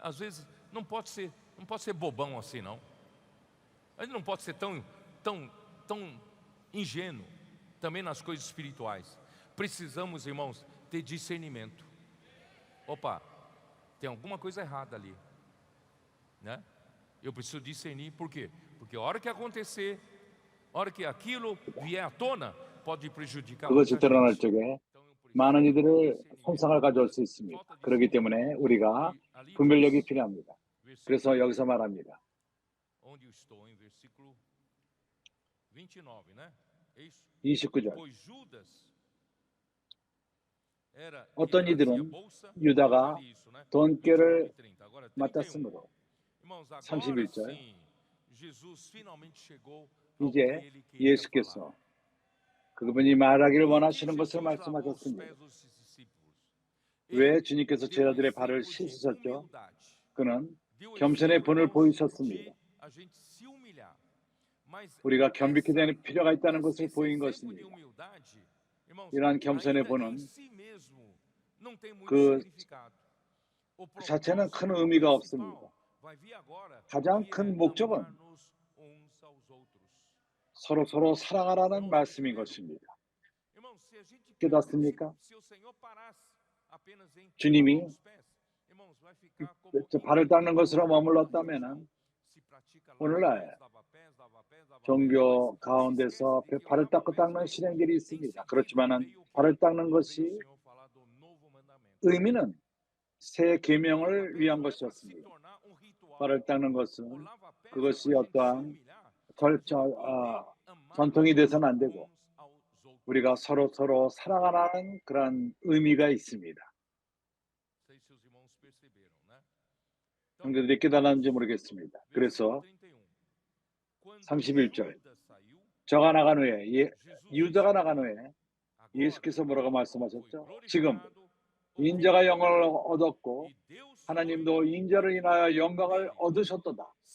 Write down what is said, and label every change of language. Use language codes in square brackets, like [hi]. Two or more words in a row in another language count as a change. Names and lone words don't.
[pt] Às vezes não pode ser bobão assim, não. A gente não pode ser tão ingênuo também nas coisas espirituais. Precisamos, irmãos, ter discernimento. Opa, tem alguma coisa errada ali, né? Eu preciso discernir. Por quê? Porque a hora que acontecer, a hora que aquilo vier à tona, pode prejudicar muita [ko] 그것이 드러날 [pt] gente. [ko] 적에 많은 이들의 손상을 가져올 수 있습니다. 그렇기 때문에 우리가 분별력이 필요합니다. 그래서 여기서 말합니다. [pt] Onde eu estou, em versículo 29, né? É isso. [ko] 29절. [pt] Pois Judas era [ko] 어떤 [pt] que trazia [ko] 이들은 [pt] bolsa, [ko] 유다가 [pt] ali isso, né? [ko] 돈꾀를 [pt] 29 e 30. Agora 31. [ko] 맡았으므로 [pt] Irmãos, agora [ko] 31절. [pt] sim, Jesus finalmente chegou ao que [ko] 이제 [pt] ele queria falar. [ko] 예수께서 그분이 말하기를 [pt] Por que [ko] 원하시는 것을 [pt] Jesus lavou os [ko] 말씀하셨습니다. [pt] pés dos discípulos? [ko] 왜 [pt] Ele [ko] 주님께서 [pt] deu [ko] 제자들의 발을 [pt] exemplo de [ko] 씻으셨죠? [pt] humildade. [ko] 그는 [pt] Deu [ko] 겸손의 [pt] exemplo, [ko] 본을 [pt] irmãos, [ko] 보이셨습니다. [pt] de a gente se humilhar. Mas [ko] 우리가 겸비케 되는 필요가 있다는 것을 [pt] esse [ko] 보인 [pt] exemplo de [ko] 것입니다. [pt] humildade, irmãos, [ko] 이러한 겸손의 [pt] ainda em [ko] 본은 [pt] si mesmo não tem muito [ko] 그 [pt] significado. O [ko] 자체는 큰 [pt] propósito [ko] 의미가 [pt] principal [ko] 없습니다. [pt] vai vir agora, [ko] 가장 [pt] que [ko] 큰 [pt] é [ko] 목적은 [pt] amar-nos uns aos outros. [ko] 서로 사랑하라는 말씀인 것입니다. [pt] Irmãos, se a gente [ko] 깨닫습니까? [pt] se o Senhor parasse apenas em [ko] 주님이 [pt] lavar os pés, irmãos, vai ficar como [ko] 발을 닦는 것으로 [pt] religião [ko] 머물렀다면 [pt] se pratica [ko] 오늘날 [pt] lava pés, [ko] 종교 [pt] mas [ko] 가운데서 [pt] esquece de que o [ko] 발을 [pt] lava [ko] 닦고 [pt] pés [ko] 닦는 [pt] veio [ko] 실행들이 [pt] em [ko] 있습니다. [pt] seguida, [ko] 그렇지만은 [pt] veio o quê? [ko] 발을 닦는 [pt] Veio o [ko] 것이 [pt] Senhor falar do novo mandamento. [ko] 의미는 새 [pt] O [ko] 계명을 [pt] lava-pés [ko] 위한 [pt] não é para se [ko] 것이었습니다. [pt] tornar um ritual. [ko] 발을 닦는 [pt] O [ko] 것은 [pt] lava-pés é [ko] 그것이 [pt] para a gente se [ko] 어떠한 [pt] humilhar, a gente poder amar [ko] 전통이 돼서는 안 되고 [pt] uns aos outros. [ko] 우리가 서로 사랑하라는 그런 의미가 있습니다. [pt] Não sei se os irmãos perceberam, né? [ko] 형제들이 깨달았는지 모르겠습니다. 그래서 31절 저가 나간 후에 유다가 나간 후에 예수께서 뭐라고 말씀하셨죠? 지금 인자가 영광을 얻었고 하나님도 인자를 인하여 영광을 얻으셨도다.